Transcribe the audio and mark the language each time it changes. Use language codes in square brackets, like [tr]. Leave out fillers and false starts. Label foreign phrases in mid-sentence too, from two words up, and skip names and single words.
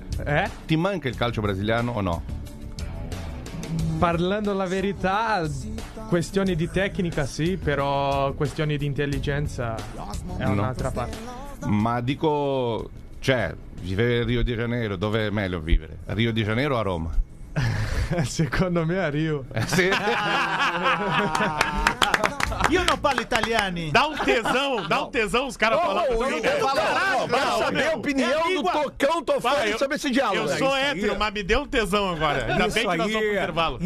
[it] Ti manca il calcio brasiliano o no? Parlando la verità, questioni di tecnica sì, però questioni di intelligenza è un'altra parte. Ma dico, cioè, vivere a Rio de Janeiro, dove è meglio vivere? A Rio de Janeiro o a Roma? Secondo me a Rio. Sì. [pt] Io não falo italiano. Dá um tesão os caras falando. Pra saber a opinião do Tocão, tô falando sobre esse diálogo. Eu sou hétero, mas me deu um tesão agora. Ainda bem que nós vamos pro intervalo.